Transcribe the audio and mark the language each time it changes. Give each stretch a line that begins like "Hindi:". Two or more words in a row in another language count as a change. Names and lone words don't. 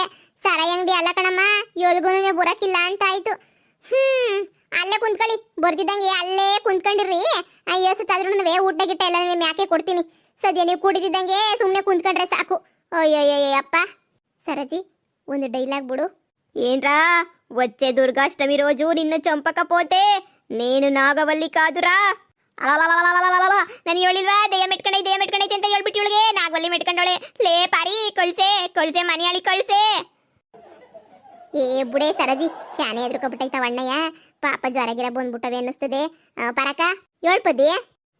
Kannada: ಸರಾಯಿ ಅಂಗಡಿ ಅಲ್ಲ ಕಣಮ್ಮ, ಎಲ್ಗೂನು ಬರಕ್ಕಿಲ್ಲ ಅಂತ ಆಯ್ತು. ಅಲ್ಲೇ ಕುಂತ್ಕೊಳ್ಳಿ, ಬರ್ತಿದ್ದಂಗೆ ಅಲ್ಲೇ ಕುಂತ್ಕೊಂಡಿರ್ರಿ. ಅಯ್ಯೋ ಸತ್ತಾದ್ರೂ ಊಟ ಗಿಟ್ಟ ಎಲ್ಲ ಮ್ಯಾಕೆ ಕೊಡ್ತೀನಿ. ಸದ್ಯ ನೀವು ಕುಡಿದಿದ್ದಂಗೆ ಸುಮ್ಮನೆ ಕುಂತ್ಕೊಂಡ್ರೆ ಸಾಕು. ಅಯ್ಯಯ್ಯಪ್ಪ. ಸರೋಜಿ ಒಂದು ಡೈಲಾಗ್ ಬಿಡು.
Telugu: ಏನ್ರಾ వచ్చే దుర్గాష్టమి రోజు నిన్ను చంపకపోతే నేను నాగవల్లి కాదురా.
Kannada: ನಾನು ಹೇಳಿಲ್ವಾ ದೆಯ್ಯ ಮೆಟ್ಕೊಂಡೈತೆ ಅಂತ ಹೇಳ್ಬಿಟ್ಟು ಇವಳಿಗೆ ನಾಗವಲ್ಲಿ ಮೆಟ್ಕೊಂಡವಳೆ. ಲೇ ಪಾರಿ ಕಳ್ಸೆ ಮನೆಯಾಳಿ ಕಳ್ಸೆ. ಏ ಬುಡೆ ಸರಜಿ, ಶಾನೆ ಎದ್ರುಕೊಬಿಟ್ಟೈತವ ಅಣ್ಣಯ್ಯ. ಪಾಪ ಜ್ವರಗಿರ ಬಂದ್ಬಿಟ್ಟವೆ ಅನ್ನಿಸ್ತದೆ. ಪರಕ ಹೇಳ್ಪದಿ.